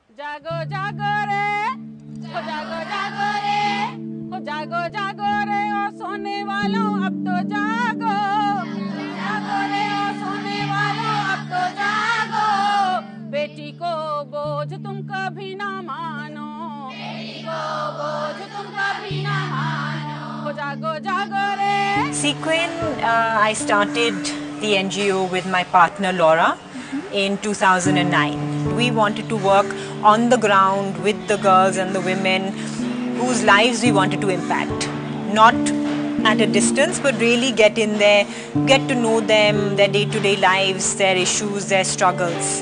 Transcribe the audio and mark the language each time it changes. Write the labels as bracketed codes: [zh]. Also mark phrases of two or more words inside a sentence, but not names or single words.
[hi] जागो जागो रे, हो जागो जागो रे, हो जागो जागो रे, ओ सोने वालों अब तो जागो, जागो रे ओ सोने वालों अब तो जागो, बेटी को बोझ तुम कभी ना मानो, बेटी को बोझ तुम कभी ना मानो, हो जागो जागो रे. [en] Sequin, I started the NGO with my partner Laura in 2009. We wanted to work on the ground with the girls and the women whose lives we wanted to impact. Not at a distance, but really get in there, get to know them, their day-to-day lives, their issues, their struggles.